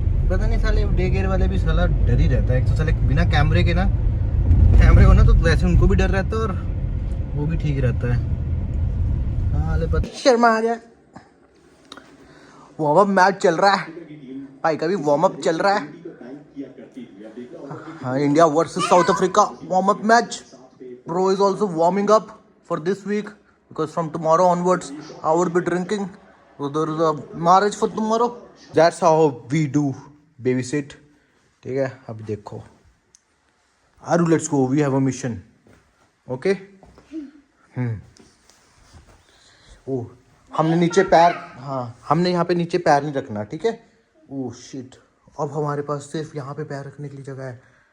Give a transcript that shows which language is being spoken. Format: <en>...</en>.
<hi>पता नहीं साले डे केयर वाले भी साला डर ही रहता है। एक तो साले बिना कैमरे के ना, कैमरे हो ना तो वैसे उनको भी डर रहता है और वो भी ठीक रहता है। साले पता शर्मा आ गया। वार्म अप मैच चल रहा है भाई, का भी वार्म अप चल रहा है। हाँ, India versus south Africa warm up match.</hi> <en>Bro is also warming up for this week because from tomorrow onwards I will be drinking. So there is a marriage for tomorrow. That's how we do babysit.</en> <hi>ठीक है, अभी देखो आरू,</hi> <en>let's go. We have a mission. Okay?</en> <hi>ओह, हमने नीचे पैर, हाँ हमने यहाँ पे नीचे पैर नहीं रखना, ठीक है? ओह शिट, अब हमारे पास सिर्फ यहाँ पे पैर रखने के लिए जगह है।</hi>